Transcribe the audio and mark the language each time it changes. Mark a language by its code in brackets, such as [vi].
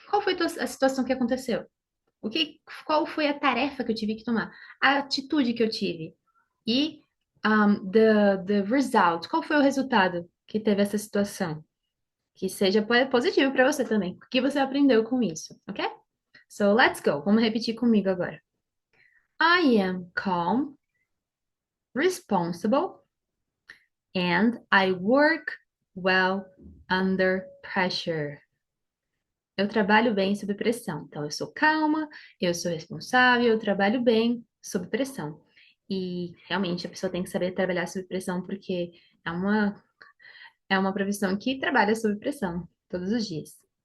[pt] Qual foi a situação que aconteceu? Qual foi a tarefa que eu tive que tomar? A atitude que eu tive. E [en] the result. [pt] Qual foi o resultado que teve essa situação? Que seja positivo para você também. O que você aprendeu com isso, ok? [en] So let's go. [pt] Vamos repetir comigo agora. [en] I am calm, responsible, and I work well under pressure. [pt] Eu trabalho bem sob pressão. Então, eu sou calma, eu sou responsável, eu trabalho bem sob pressão. E realmente a pessoa tem que saber trabalhar sob pressão, porque é uma, é uma profissão que trabalha sob pressão todos os dias.